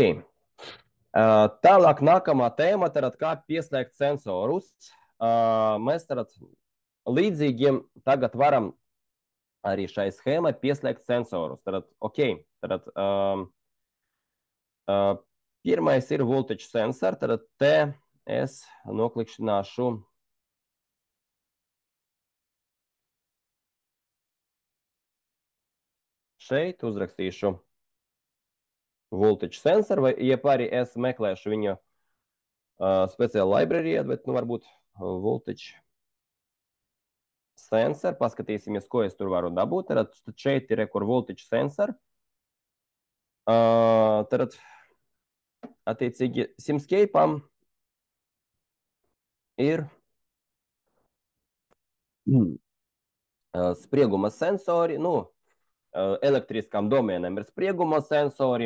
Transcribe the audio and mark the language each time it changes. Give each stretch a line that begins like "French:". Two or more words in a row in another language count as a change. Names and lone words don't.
Latvian: Tālāk nākamā tēma, tad kā pieslēgt sensorus. Mēs tad līdzīgiem tagad varam arī šai schēmai pieslēgt sensorus. Tad, ok, tad pirmais ir
English: voltage sensor,
Latvian: tad te es noklikšķināšu šeit, uzrakstīšu
English: voltage sensor,
Latvian: vai arī es meklēšu viņu speciāli librārijā, bet nu varbūt
English: voltage sensor,
Latvian: paskatīsimies, ko es tur varu dabūt. Tad šeit ir kur
English: voltage sensor.
Latvian: Tad attiecīgi Simscape'am ir sprieguma sensori, nu, elektriskam domēnam ir sprieguma sensori,